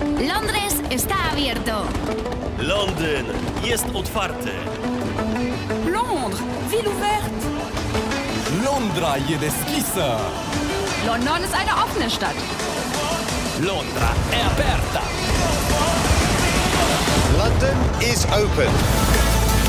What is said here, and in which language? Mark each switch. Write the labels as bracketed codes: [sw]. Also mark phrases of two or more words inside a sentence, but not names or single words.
[es] Londres está abierto. [pl] Londyn jest otwarty. [fr] Londres, ville ouverte. [ro] Londra je deschisă! [de] London ist eine offene Stadt. [it] Londra è aperta. [en] London is open.